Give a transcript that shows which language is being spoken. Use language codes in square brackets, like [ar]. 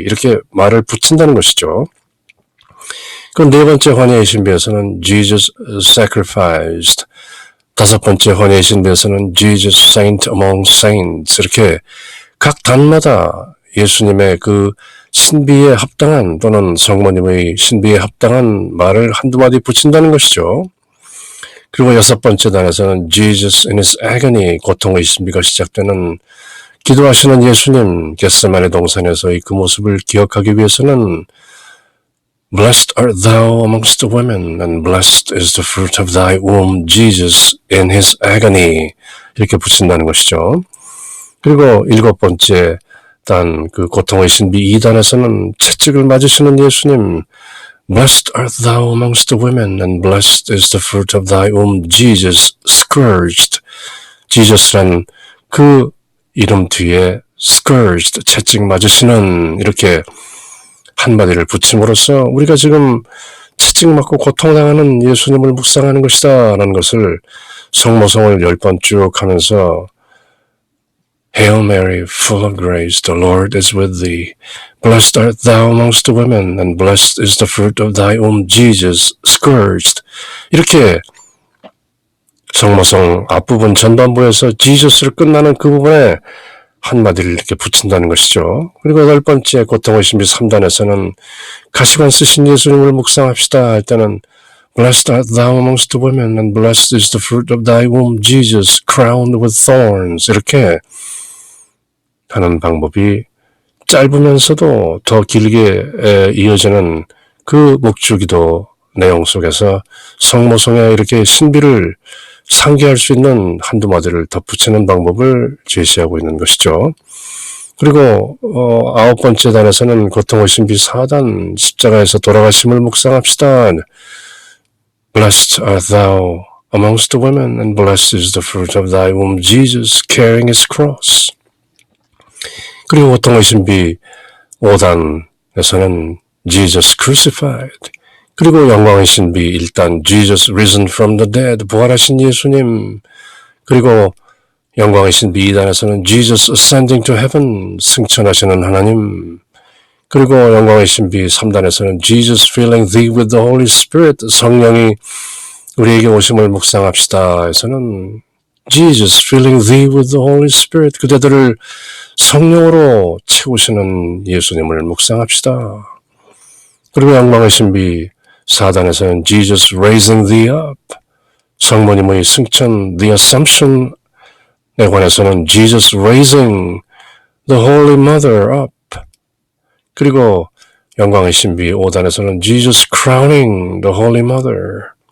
[ko] 이렇게 말을 붙인다는 것이죠. 그럼 네 번째 환희의 신비에서는 [en] Jesus sacrificed. [ko] 다섯 번째 환희의 신비에서는 [en] Jesus saint among saints. [ko] 이렇게 각 단마다 예수님의 그 신비에 합당한 또는 성모님의 신비에 합당한 말을 한두 마디 붙인다는 것이죠. 그리고 여섯 번째 단에서는 [en] Jesus in his agony, [ko] 고통의 신비가 시작되는 기도하시는 예수님, 겟세마네 동산에서의 그 모습을 기억하기 위해서는 [en] Blessed art thou amongst the women, and blessed is the fruit of thy womb, Jesus in his agony. [ko] 이렇게 붙인다는 것이죠. 그리고 일곱 번째 단, 그 고통의 신비 2단에서는 채찍을 맞으시는 예수님, [en] Blessed art thou amongst the women, and blessed is the fruit of thy womb, Jesus, scourged. [ko] Jesus란 그 이름 뒤에 scourged, 채찍 맞으시는 이렇게 한마디를 붙임으로써 우리가 지금 채찍 맞고 고통당하는 예수님을 묵상하는 것이다 라는 것을 성모성을 10번 쭉 하면서 [en] Hail Mary, full of grace, the Lord is with thee. Blessed art thou amongst the women, and blessed is the fruit of thy womb, Jesus, scourged. [ko] 이렇게 성모성 앞부분 전반부에서 Jesus를 끝나는 그 부분에 한마디를 이렇게 붙인다는 것이죠. 그리고 여덟 번째 고통의 신비 3단에서는 가시관 쓰신 예수님을 묵상합시다 할 때는 [en] Blessed art thou amongst the women, and blessed is the fruit of thy womb, Jesus, crowned with thorns. [ko] 이렇게 하는 방법이 짧으면서도 더 길게 이어지는 그 묵주기도 내용 속에서 성모성에 이렇게 신비를 상기할 수 있는 한두 마디를 덧붙이는 방법을 제시하고 있는 것이죠. 그리고 아홉 번째 단에서는 고통의 신비 4단, 십자가에서 돌아가심을 묵상합시다. [en] Blessed art thou amongst the women, and blessed is the fruit of thy womb, Jesus, carrying his cross. [ko] 그리고 고통의 신비 5단에서는 [en] Jesus crucified. [ko] 그리고 영광의 신비 1단 [en] Jesus risen from the dead. [ko] 부활하신 예수님. 그리고 영광의 신비 2단에서는 [en] Jesus ascending to heaven. [ko] 승천하시는 하나님. 그리고 영광의 신비 3단에서는 [en] Jesus filling thee with the Holy Spirit. [ko] 성령이 우리에게 오심을 묵상합시다 에서는 [en] Jesus filling thee with the Holy Spirit, [ko] 그대들을 성령으로 채우시는 예수님을 묵상합시다. 그리고 영광의 신비 4단에서는 [en] Jesus raising thee up, [ko] 성모님의 승천 [en] the Assumption [ko] 에 관해서는 [en] Jesus raising the Holy Mother up, [ko] 그리고 영광의 신비 5단에서는 [en] Jesus crowning the Holy Mother,